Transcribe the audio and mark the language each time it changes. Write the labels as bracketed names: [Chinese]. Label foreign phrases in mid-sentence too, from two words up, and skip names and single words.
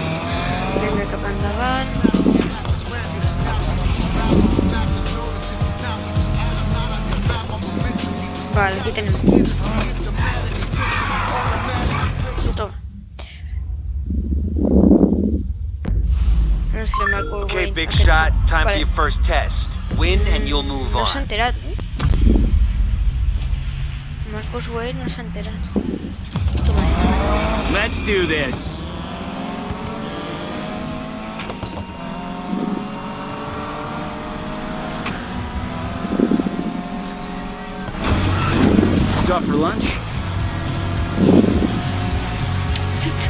[Catalan] Anem cap endavant. Vale, aquí tenim. [Spanish] Toma. No sé, Marco [English] Okay, Wayne. big shot. Time for your first test. Win and you'll move [Catalan] No s'ha [English] on. [Catalan] enterat, Marcos Wayne no s'ha enterat. [English] Let's do this. Off for lunch? Chucho?